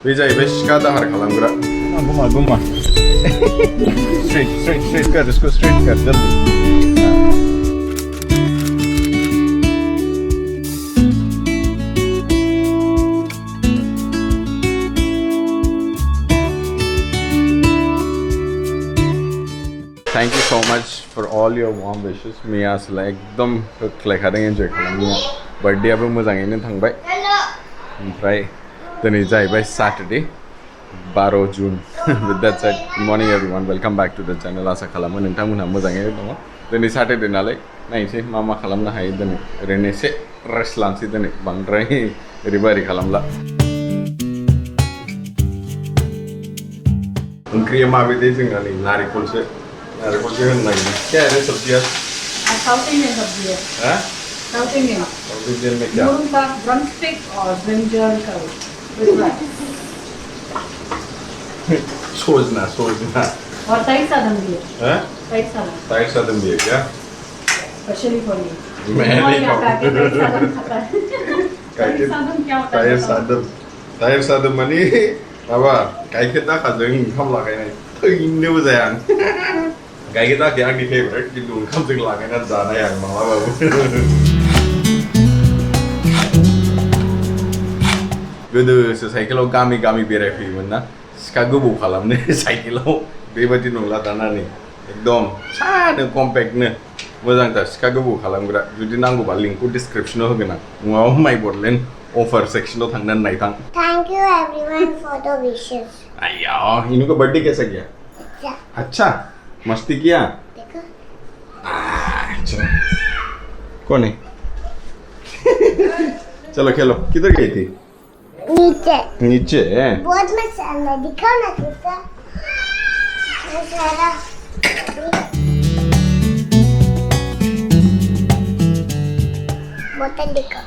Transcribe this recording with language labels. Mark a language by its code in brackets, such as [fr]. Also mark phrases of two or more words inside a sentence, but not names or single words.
[brx] बे जाहैबाय सिखा दाहार खालामग्रा गुमा [hi] स्ट्रेट कर इसको स्ट्रेट कर जल्दी [en] Thank you so much for all your warm wishes. [brx] मी आसला एकदम होख्लायखादों एन्जय खालामनो बार्थडेआबो मोजाङैनो थांबाय ओमफ्राय दिनै जाहैबाय सैटरडे 12 जुन [en] with that said good morning everyone welcome back to the channel [brx] आसा खालामो नोंथांमोनहा मोजाङैनो दङ दिनै सैटरडे नालाय नायनोसै मा खालामनो हायो दिनै ओरैनो एसे रेस्ट लानोसै दिनै बांद्राय ओरैबारि खालामला ओंख्रिया माबायदि जोंना नै नारेंखलसो होनो नागिरदों [hi] क्या है सब्जियाँ साउथ इंडियन सब्जी है हाँ साउथ इंडियन में क्या मुर्ग का ड्रमस्टिक और ब्रिंजल का सोचना और तई सादम भी है हैं तई सादम भी है क्या [en] specially for you [hi] मैं नहीं खाता तई सादम क्या होता है तई सादम माने [brx] माबा गायखेर दाखाजों ओंखाम लागायनाय थैनोबो जाया आं गायखेर दाखाया आंनि फेभरेट खिन्थु ओंखामजों लागायनानै जानाय आं मालाबाबो गोदोसो साइकेलाव गामि बेरायफैयोमोन ना सिखा गोबौ खालामनो साइकेलाव बेबायदि नंला दाना नै एकदम फिसानो कम्पेक्टनो मोजांथार सिखा गोबौ खालामग्रा जुदि नांगौबा लिंकखौ डिसक्रिप्शनाव होगोन आं नङाबा MyBodoland Offer सेक्शनाव थांनानै नायथां [en] Thank you everyone for the wishes. [hi] अय्या इनू का बर्थडे कैसा गया अच्छा मस्ती किया देखो चलो कौन है चलो खेलो किधर गई थी नीचे बहुत मजा आया दिखाओ ना कितना सारा बोतल दिखाओ